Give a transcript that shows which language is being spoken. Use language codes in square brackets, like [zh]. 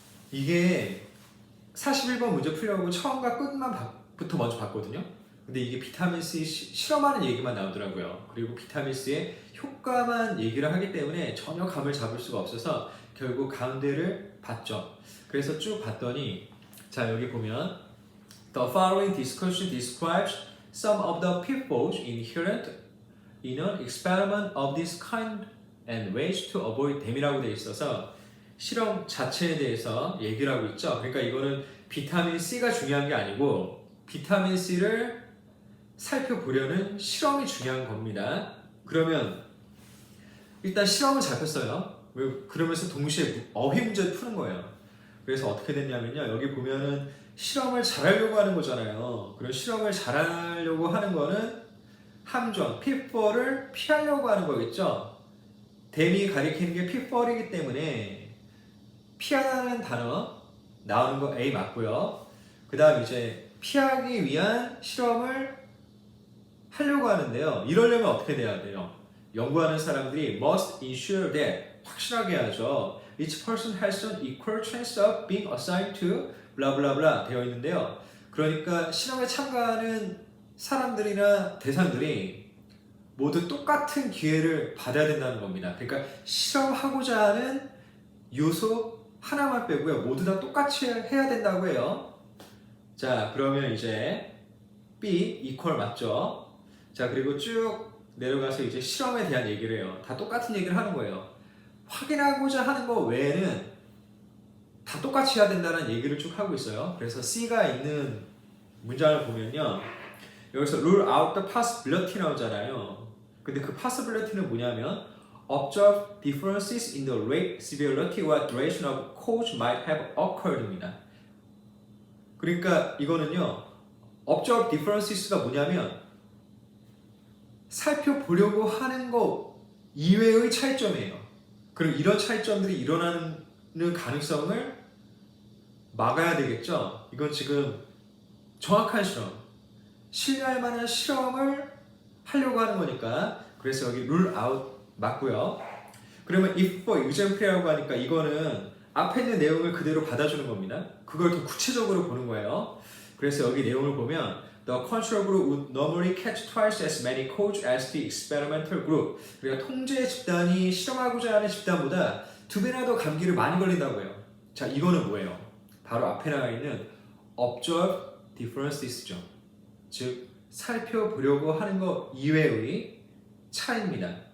[ko] 이게 41번 문제 풀려고 처음과 끝만 부터 먼저 봤거든요. 근데 이게 비타민 C 실험하는 얘기만 나오더라고요. 그리고 비타민 C의 효과만 얘기를 하기 때문에 전혀 감을 잡을 수가 없어서 결국 가운데를 봤죠. 그래서 쭉 봤더니 자 여기 보면 [en] The following discussion describes some of the pitfalls inherent in an experiment of this kind and ways to avoid them이라고 [ko] 되어 있어서 실험 자체에 대해서 얘기를 하고 있죠. 그러니까 이거는 비타민 C가 중요한 게 아니고 비타민 C를 살펴보려는 실험이 중요한 겁니다. 그러면 일단 실험을 잡혔어요. 그러면서 동시에 어휘 문제를 푸는 거예요. 그래서 어떻게 됐냐면요. 여기 보면은 실험을 잘하려고 하는 거잖아요. 그럼 실험을 잘하려고 하는 거는 함정, pitfall을 피하려고 하는 거겠죠. 댐이 가리키는 게 pitfall이기 때문에 피하는 단어 나오는 거 A 맞고요. 그 다음 이제 피하기 위한 실험을 하려고 하는데요. 이러려면 어떻게 돼야 돼요? 연구하는 사람들이 [en] must ensure that [ko] 확실하게 하죠. [en] Each person has an equal chance of being assigned to blah blah blah 되어 있는데요. [ko] 그러니까 실험에 참가하는 사람들이나 대상들이 모두 똑같은 기회를 받아야 된다는 겁니다. 그러니까 실험하고자 하는 요소 하나만 빼고요. 모두 다 똑같이 해야 된다고 해요. 자, 그러면 이제 B equal 맞죠? 자, 그리고 쭉 내려가서 이제 실험에 대한 얘기를 해요. 다 똑같은 얘기를 하는 거예요. 확인하고자 하는 거 외에는 다 똑같이 해야 된다는 얘기를 쭉 하고 있어요. 그래서 C가 있는 문장을 보면요. [en] 여기서 rule out the possibility [ko] 나오잖아요. 근데 그 [en] possibility는 [ko] 뭐냐면 [en] observe differences in the rate, severity, or duration of cause might have occurred입니다. [ko] 그러니까 이거는요. [en] observe differences [ko] 가 뭐냐면 살펴보려고 하는 거 이외의 차이점이에요. 그럼 이런 차이점들이 일어나는 가능성을 막아야 되겠죠. 이건 지금 정확한 실험, 신뢰할 만한 실험을 하려고 하는 거니까 그래서 여기 rule out 맞고요. 그러면 [en] if for example [ko] 이라고 하니까 이거는 앞에 있는 내용을 그대로 받아주는 겁니다. 그걸 더 구체적으로 보는 거예요. [en] 그래서 여기 내용을 보면 The control group would normally catch twice as many colds as the experimental group. [ko] 그러니까 통제 집단이 실험하고자 하는 집단보다 2배나 더 감기를 많이 걸린다고 해요. 자, 이거는 뭐예요? 바로 앞에 나가 있는 [en] observe differences [ko] 죠. 즉, 살펴보려고 하는 것 이외의 차이입니다.